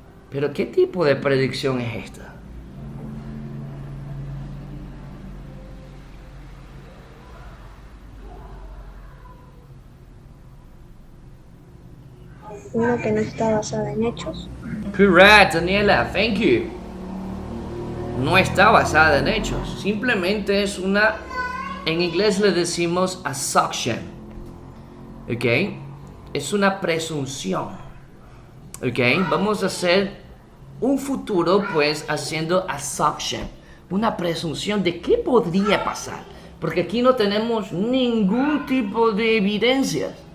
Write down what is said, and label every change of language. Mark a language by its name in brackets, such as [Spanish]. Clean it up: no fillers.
[Spanish] Pero ¿qué tipo de predicción es esta? Uno que no está basado en hechos. [English] Correct, Daniela, thank you. [Spanish] No está basada en hechos, simplemente es una, en inglés le decimos assumption, ¿ok? Es una presunción, ¿ok? Vamos a hacer un futuro pues haciendo assumption, una presunción de qué podría pasar, porque aquí no tenemos ningún tipo de evidencias.